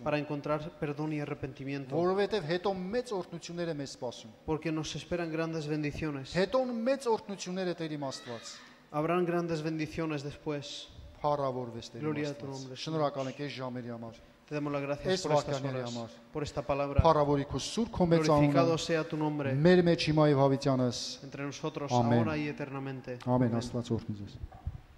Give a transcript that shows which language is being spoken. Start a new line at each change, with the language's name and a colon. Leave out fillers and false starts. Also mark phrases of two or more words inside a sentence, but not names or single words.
Spanish: para encontrar perdón y arrepentimiento,
Armenian: որովհետեւ հետո մեծ օրհնություններ է մեզ սպասում։
Spanish: porque nos esperan grandes bendiciones.
Armenian: Հետո մեծ օրհնություններ է Տեր իմ Աստված։
Spanish: Habrán grandes bendiciones después.
Armenian: Փառավորվես Տեր իմ
Spanish: Gloria a tu
Armenian: Աստված։
Spanish: nombre,
Armenian: Շնորհակալ ենք այս ժամերի համար։
Spanish: Te damos las gracias Es por estas vacanera, horas, amor. por esta palabra.
Armenian: Փառավորի քո Սուրբ քո մեծ
Spanish: Glorificado
Armenian: անունը
Spanish: sea tu nombre
Armenian: մեր մեջ հիմա եւ հավիտյանս։
Spanish: entre nosotros Amén. ahora y eternamente.
Armenian: Ամեն Աստված օրհնի ձեզ։